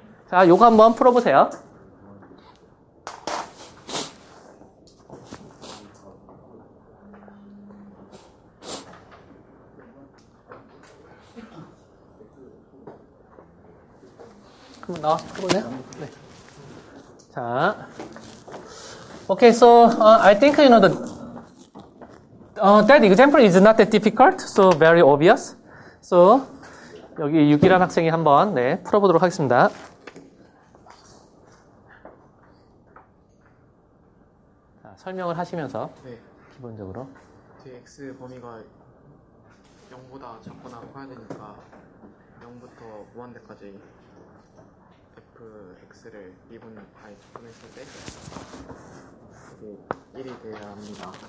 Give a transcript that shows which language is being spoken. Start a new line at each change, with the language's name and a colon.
Korean: 자, 요거 한번 풀어보세요. 그럼 나와서 풀어보세요. 네.
English: 자, okay, so I think that example is not that difficult, so very obvious.
Korean: So 여기 6이라는 학생이 한번 풀어보도록 하겠습니다. 자, 설명을 하시면서 기본적으로 x 범위가 0보다 작거나 커야 되니까 0부터 무한대까지 fx를 미분파에 접근했을 때 이게 1이 돼야 합니다.